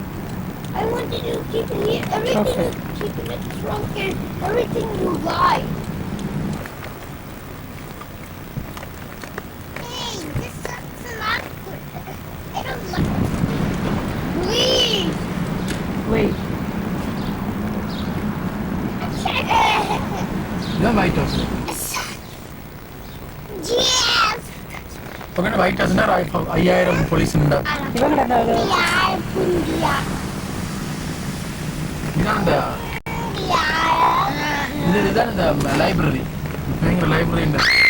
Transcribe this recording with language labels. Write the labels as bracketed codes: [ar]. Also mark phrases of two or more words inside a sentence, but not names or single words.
[en] I wanted to keep it, everything Okay. keep in the trunk and everything you like. Hey, this sucks a lot. I don't like Please. Wait. [ta] இதான் ஒயிட் ஹவுஸ் [en] Yes. [te] ఒకటి వైట్ హౌస్ 5000 పోలీసు ఉన్నారు [ta] இவங்க [en] Yeah, Pundia. [ta] இதான் இந்த இதுதான் இந்த லைப்ரரி பயங்கர லைப்ரரி இந்த